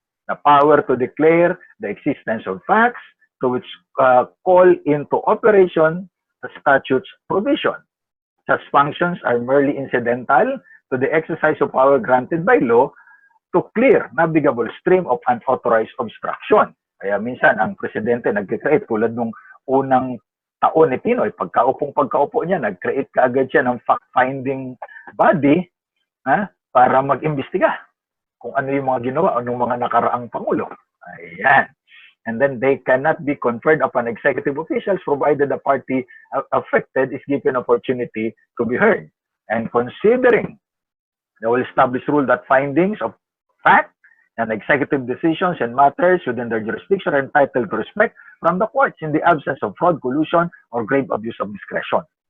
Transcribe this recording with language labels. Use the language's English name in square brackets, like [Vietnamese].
[English] The power to declare the existence of facts to which call into operation the statute's provision. Such functions are merely incidental to the exercise of power granted by law to clear navigable stream of unauthorized obstruction. [Filipino] Kaya minsan ang presidente nag-create tulad nung unang taon ni Pinoy, pagkaupo niya, nag-create kaagad siya ng fact-finding body para mag-imbestiga kung ano yung mga ginawa o ng mga nakaraang pangulo. Ayan. [English] And then they cannot be conferred upon executive officials provided the party affected is given opportunity to be heard. and considering the well-established rule that findings of fact and executive decisions and matters within their jurisdiction are entitled to respect from the courts in the absence of fraud, collusion, or grave abuse of discretion.